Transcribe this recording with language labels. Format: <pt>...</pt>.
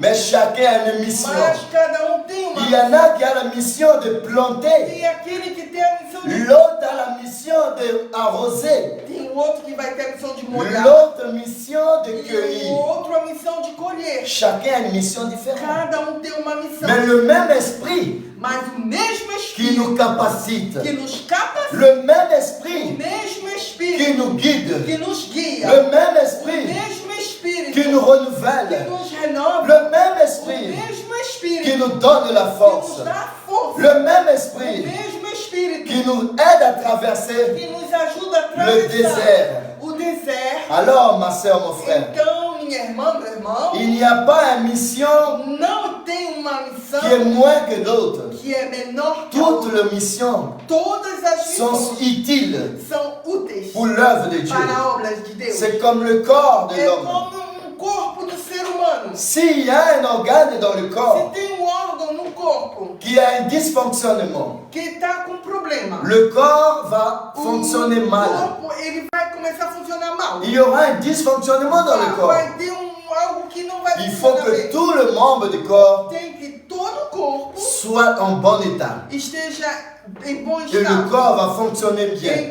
<fr>Mais chacun a une mission.</fr> <pt>Mas cada um tem uma</pt> <fr>Il y en a qui a la mission de planter,</fr> <pt>Tem aquele que tem a missão de</pt> <fr>l'autre a la mission d'arroser,</fr> <pt>tem o outro que vai ter a missão de molhar,</pt> <fr>l'autre mission de</fr> <pt>e o</pt> <fr>cueillir.</fr> <pt>outro a missão de colher.</pt> <fr>Chacun a une mission différente.</fr> <pt>Cada um tem uma missão.</pt> <fr>Mais le même esprit</fr> <pt>Mas o mesmo</pt> <fr>qui</fr> <pt>Espírito</pt> <fr>nous capacite,</fr> <pt>que nos capacita,</pt> <fr>le même</fr> <pt>o</pt> <fr>esprit</fr> <pt>mesmo</pt> <fr>qui</fr> <pt>Espírito</pt> <fr>nous guide,</fr> <pt>que nos guia,</pt> <fr>le même</fr> <pt>o</pt> <fr>esprit</fr> <pt>mesmo Espírito</pt> <fr>qui nous</fr> <pt>que</pt> <fr>renouvelle,</fr> <pt>nos renova,</pt> <fr>le même</fr> <pt>o</pt> <fr>esprit</fr> <pt>mesmo</pt> <fr>qui</fr> <pt>Espírito</pt> <fr>nous donne la</fr> <pt>que</pt> <fr>force,</fr> <pt>nos dá força,</pt> <fr>le même</fr> <pt>o</pt> <fr>esprit</fr> <pt>mesmo Espírito</pt> <fr>qui nous aide à traverser.</fr> <pt>que nos ajuda a</pt> <fr>Le</fr> <pt>atravessar</pt> <fr>désert.</fr> <pt>o deserto.</pt> <fr>Alors, ma soeur, mon frère,</fr> <pt>Então, minha irmã, meu irmão,</pt> <fr>il n'y a pas une mission</fr> <pt>não tem uma missão</pt> <fr>qui est moins que d'autres.</fr> <pt>que é menor que a</pt> <fr>Toutes</fr> <pt>outra.</pt> <fr>les missions</fr> <pt>Todas as</pt> <fr>sont</fr> <pt>missões</pt> <fr>utiles</fr> <pt>são úteis</pt> <fr>pour l'œuvre de Dieu.</fr> <pt>para obras de Deus.</pt> <fr>C'est comme le corps de</fr> <pt>É</pt> <fr>l'homme.</fr> <pt>como corpo do ser humano.</pt> <fr>S'il y a un organe dans le</fr> <pt>Se</pt> <fr>corps</fr> <pt>tem órgão no corpo</pt> <fr>qui a un dysfonctionnement,</fr> <pt>que está com problema,</pt> <fr>le corps va fonctionner</fr> <pt>o</pt> <fr>mal.</fr> <pt>corpo ele vai começar a funcionar mal.</pt> <fr>Il y aura un dysfonctionnement dans le corps.</fr> <pt>Vai ter algo que não vai</pt> <fr>Il faut</fr> <pt>funcionar</pt> <fr>que</fr> <pt>bem.</pt> <fr>tout le membre du corps</fr> <pt>Tem que todo o corpo</pt> <fr>soit en bon état.</fr> <pt>esteja em bom</pt> <fr>Et le</fr> <pt>estado.</pt> <fr>corps va fonctionner bien.</fr>